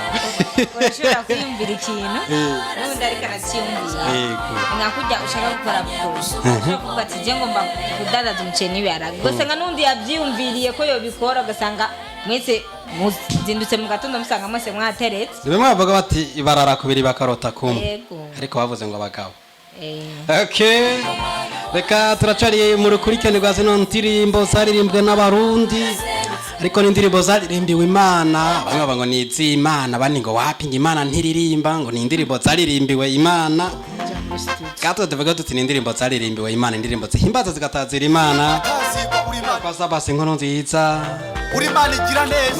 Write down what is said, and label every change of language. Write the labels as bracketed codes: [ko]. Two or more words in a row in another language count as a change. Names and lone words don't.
[rn] urashobora kwiyumvira ikintu n'ubundi ariko aracyiyumvira nkakujya ushaka gukora kurusha ushobora kuvuga ati je ngomba kudandaza umuceri n'ibiharage ugasanga n'undi yabyiyumviriye ko yobikora ugasanga mwese muzindutse mu gatondo musanga mwese mwateretse bimwe bavuga bati ibarara kubiri bakarota kumwe yego ariko bavuze ngo abagabo okay reka turacariye mu rukurikirane rwa zino ndirimbo zaririmbwe n'abarundi ariko n'indirimbo zaririmbiwe Imana bamwe bavuga ngo ni iz'Imana abandi ngo wapi ngo Imana ntiririmba ngo ni indirimbo zaririmbiwe Imana gato tuvuga tuti ni indirimbo zaririmbiwe Imana indirimbo zihimbaza zigatazira Imana kwasa basi inkono nziza uri Imana igira neza